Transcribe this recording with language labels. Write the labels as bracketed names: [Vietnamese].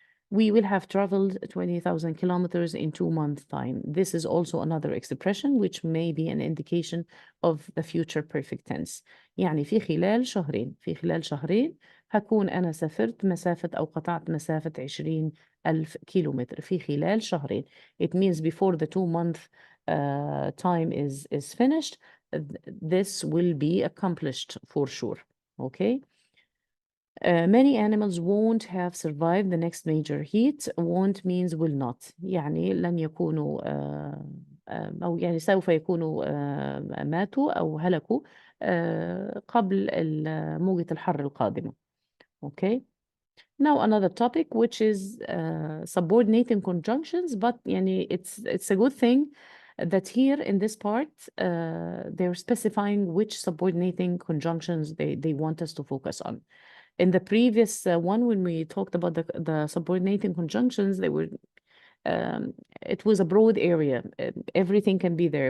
[English] We will have traveled 20,000 kilometers in 2 months' time. This is also another expression which may be an indication of the future perfect tense. [Arabic] يعني في خلال شهرين هكون أنا سافرت مسافة أو قطعت مسافة 20,000 كيلومتر في خلال شهرين. [English] It means before the 2-month time is finished, this will be accomplished for sure. Okay. Many animals won't have survived the next major heat. Won't means will not. [Arabic] يعني لن يكونوا أو يعني سوف يكونوا ماتوا أو هلكوا قبل موجة الحر القادمة. [English] Okay. Now another topic, which is subordinating conjunctions, but يعني it's a good thing that here in this part they're specifying which subordinating conjunctions they want us to focus on. In the previous one, when we talked about the subordinating conjunctions, they were it was a broad area. Everything can be there.